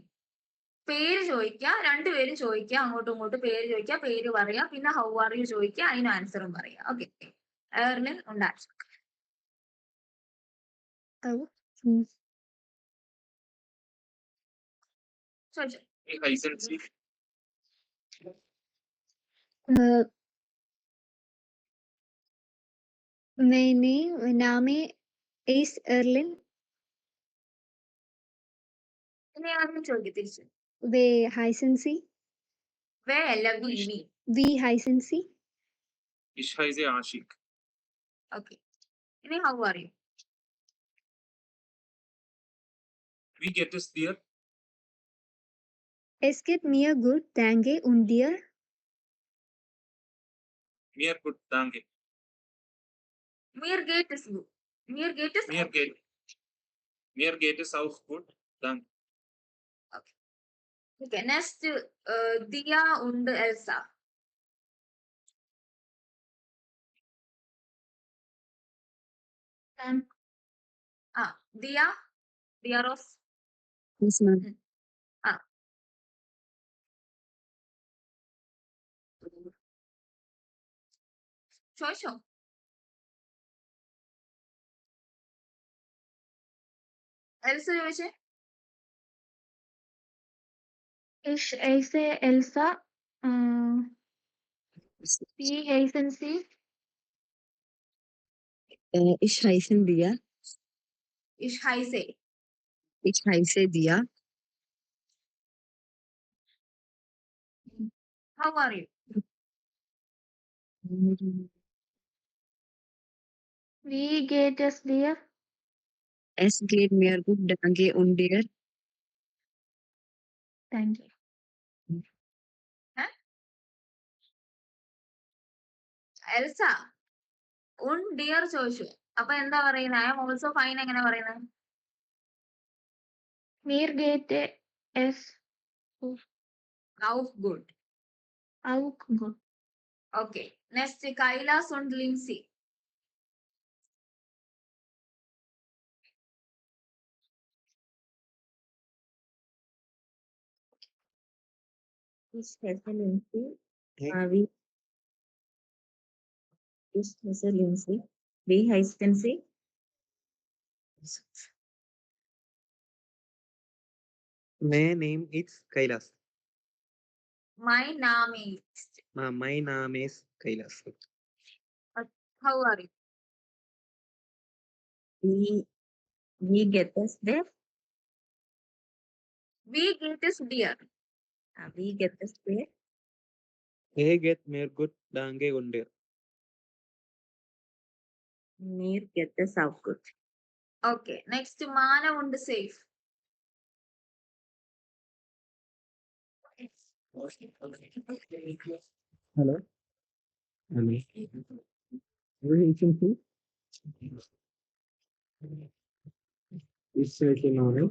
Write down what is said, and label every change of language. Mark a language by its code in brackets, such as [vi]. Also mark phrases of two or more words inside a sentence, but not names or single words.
[ml] പേര് ചോദിക്കുക, രണ്ടുപേരും ചോദിക്കുക, അങ്ങോട്ടും ഇങ്ങോട്ടും പേര് ചോദിക്കുക, പേര് പറയാ, പിന്നെ [en] how are you [ml] ചോദിക്കുക, അതിന് ആൻസറും പറയാം. ഓക്കെ. എയർലിൻ ഉണ്ട് ആഷിഖ്. ചോദിച്ചോ. Hyacinth. [de] Meine Name is Erlin. [ml] ഇനി ആരും ചോദിക്കും തിരിച്ചു. [de] Wie heißen Sie? [ml] വേ അല്ല വി വി. [de] Wie heißen Sie? Ich heiße Ashik. ഓക്കെ. ഇനി [en] how are you? [de] Wie geht es dir? Es geht mir gut, danke. Und dir? Mir gut, danke. Mir geht es gut. Mir geht es Mir geht es auch gut, danke. [ml] ഓക്കെ. നെക്സ്റ്റ് ദിയ ഉണ്ട് എൽസ. ദിയ, ദിയ റോസ്. [en] Yes, ma'am. [ml] ചോദിച്ചോ. എൽസ ചോദിച്ചേ. [de] Ich heiße Elsa. Wie heißen Sie? Ich heiße Dia. Ich heiße. Ich heiße Dia. [en] How are you? [de] Wie geht es dir? Es geht mir gut, danke und dir. [en] Thank you. [ml] എൽസ [de] und dir [ml] ചോദിച്ചു. അപ്പൊ എന്താ പറയുന്നത്? [en] I am also fine [ml] എങ്ങനെ പറയുന്നത്? [de] Mir geht es Auch gut. auch gut. [ml] ഓക്കെ. നെക്സ്റ്റ് കൈലാസ് und ലിൻസി. [de] Ich heiße Lindsay. Wie ich heiße Lindsay. Wie heißen Sie? [en] My name is Kailas. My name is. My name is Kailas. How are you? [de] Wie geht es dir? Wie geht es dir. Wie geht es dir? Es geht mir gut, danke und dir. Mir geht es auch gut. [ml] ഓക്കെ. നെക്സ്റ്റ് മാനവ് und സേഫ്. [en] Hello. Hello. Where is it? It's like an order.